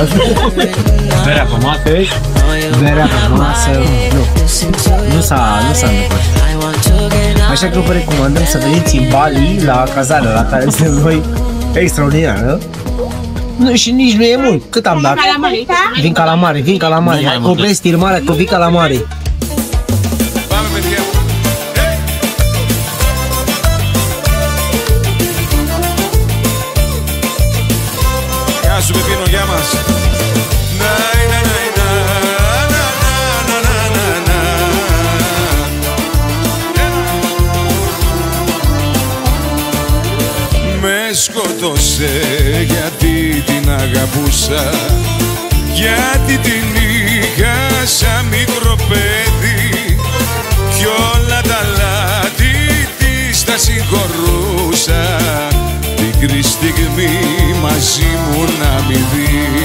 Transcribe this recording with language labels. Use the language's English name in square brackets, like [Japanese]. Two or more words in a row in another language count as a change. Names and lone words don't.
[Romanian] Berea pe masă, nu s-a întâmplat. Așa că vă recomandăm să veniți în Bali, la cazarea la care suntem noi, extraordinară. Nu, și nici nu e mult. Cât am dat? Vin calamari. Hai, opresc filmarea că vin calamari. [Greek] Γεια σου Πεπίνο, γεια μας. Με σκότωσε γιατί την αγαπούσα, γιατί την είχα σαν μικρό παιδί κι όλα τα λάθη της τα συγχωρούσα, μικρή στιγμή μαζί μου να μη δει.